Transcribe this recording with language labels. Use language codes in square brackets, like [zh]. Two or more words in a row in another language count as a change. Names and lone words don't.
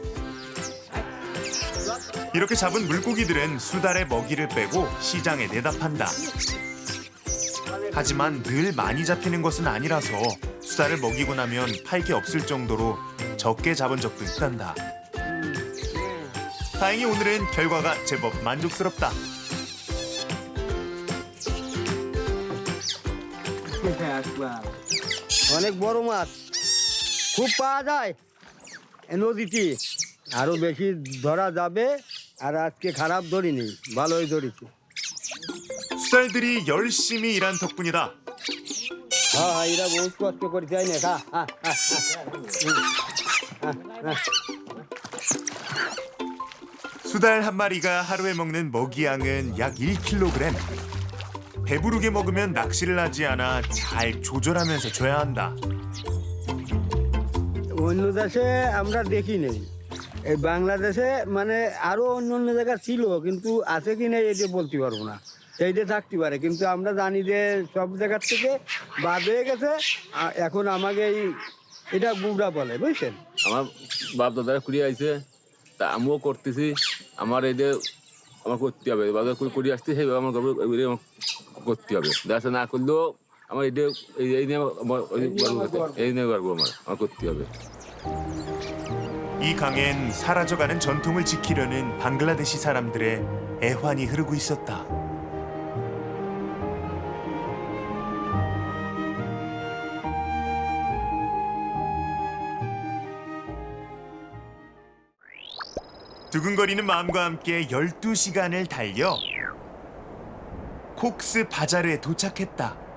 [ko] 이렇게 잡은 물고기들은 수달의 먹이를 빼고 시장에 내다 판다. 하지만 늘 많이 잡히는 것은 아니라서 수달을 먹이고 나면 팔 게 없을 정도로 적게 잡은 적도 있단다. 다행히 오늘은 결과가 제법 만족스럽다. [bn] অনেক বড় মাছ খুব পাওয়া যায় এই নদীতে আরো বেশি ধরা যাবে আর আজকে খারাপ ধরিনি ভালোই ধরেছি [ko] 수달들이 열심히 일한 덕분이다. [bn] হ্যাঁ এরা বহুত কষ্ট করে যাই না [ko] 수달 한 마리가 하루에 먹는 먹이 양은 약 1kg. 배부르게 먹으면 낚시를 하지 않아 잘 조절하면서 줘야 한다. [bn] অন্য দেশে আমরা দেখি নেই এই বাংলাদেশে মানে আরো অন্য অন্য জায়গা ছিল কিন্তু আছে কি নেই এটা বলতে পারবো না সেইটা থাকতে পারে কিন্তু আমরা জানি যে সব জায়গার থেকে বাদ হয়ে গেছে এখন আমাকে এটা গুবরা বলে বুঝছেন আমার বাপ দাদারা কুড়িয়ে আইছে তা আমিও করতেছি আমার এই যে আমার করতে হবে বাজার করে আসতে সেইভাবে আমার করতে হবে দেখা না করলেও আমার এই নিয়ে পারবো আমার করতে হবে [ko] 이 강엔 사라져가는 전통을 지키려는 방글라데시 사람들의 애환이 흐르고 있었다. 두근거리는 마음과 함께 12시간을 달려 콕스 바자르에 도착했다.